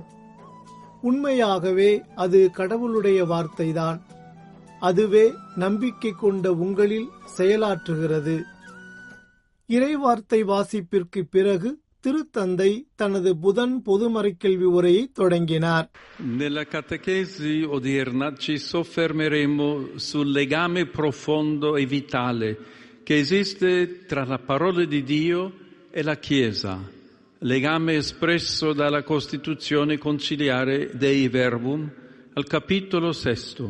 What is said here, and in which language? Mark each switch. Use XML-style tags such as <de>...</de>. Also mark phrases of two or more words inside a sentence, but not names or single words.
<ta>உண்மையாகவே அது கடவுளுடைய வார்த்தைதான். அதுவே நம்பிக்கை கொண்ட உங்களில் செயலாற்றுகிறது. இறைவார்த்தை வாசிப்பிற்கு பிறகு திருத்தந்தை தனது புதன் பொதுமறைக்கல்வி உரையை தொடங்கினார்.</ta> <it>Nella catechesi odierna ci soffermeremo sul legame profondo e vitale che esiste tra la parola di Dio e la Chiesa, legame espresso dalla Costituzione conciliare Dei Verbum al capitolo 6.</it>